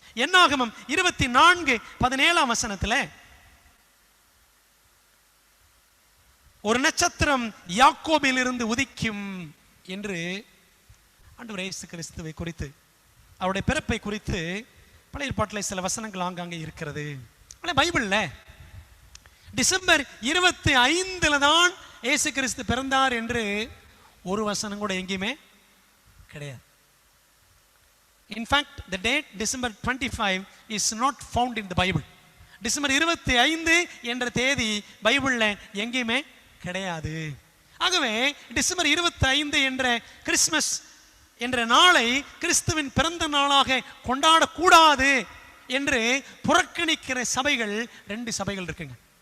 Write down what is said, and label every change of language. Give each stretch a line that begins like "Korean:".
Tamil: என்னாகமம் 24:17ஆம் வசனத்தில் ஒரு நட்சத்திரம் யாக்கோபில் இருந்து உதிக்கும் என்று ஆண்டவர் இயேசு கிறிஸ்துவை குறித்து, அவருடைய பிறப்பை குறித்து பழைய ஏற்பாட்டில் சில வசனங்கள் ஆங்காங்கே இருக்கிறது. ஆனால் பைபிளில் டிசம்பர் 25 தான் இயேசு கிறிஸ்து பிறந்தார் என்று ஒரு வசனம் கூட எங்கேயுமே கிடையாது.
English: In fact the date December 25 is not found in the Bible.
Tamil: December 25 என்ற தேதி பைபிளில் எங்கேயுமே கிடையாது. ஆகவே டிசம்பர் 25 என்ற கிறிஸ்மஸ் என்ற நாளை கிறிஸ்துவின் பிறந்த நாளாக கொண்டாடக்கூடாது என்று புறக்கணிக்கிற சபைகள் 2 சபைகள் இருக்குங்க.